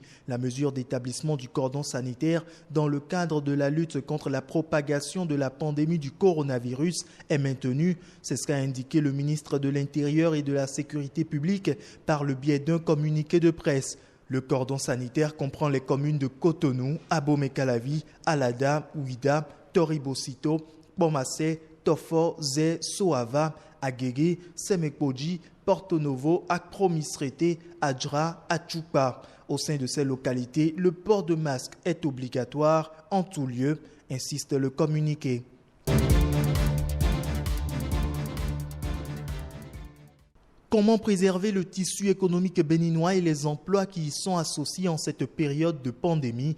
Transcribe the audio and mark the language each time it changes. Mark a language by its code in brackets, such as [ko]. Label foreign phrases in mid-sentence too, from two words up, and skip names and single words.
[fr] La mesure d'établissement du cordon sanitaire dans le cadre de la lutte contre la propagation de la pandémie du coronavirus est maintenue. C'est ce qu'a indiqué le ministre de l'Intérieur et de la Sécurité publique par le biais d'un communiqué de presse. Le cordon sanitaire comprend les communes de Cotonou, Abomey-Calavi, Alada, Ouida, Toribocito, Bomassé, Tofo, Zé, Soava, Agege, Semekpoji, Porto Novo, Akpromisrete, Adjra, Achupa. Au sein de ces localités, le port de masque est obligatoire en tout lieu, insiste le communiqué. Comment préserver le tissu économique béninois et les emplois qui y sont associés en cette période de pandémie?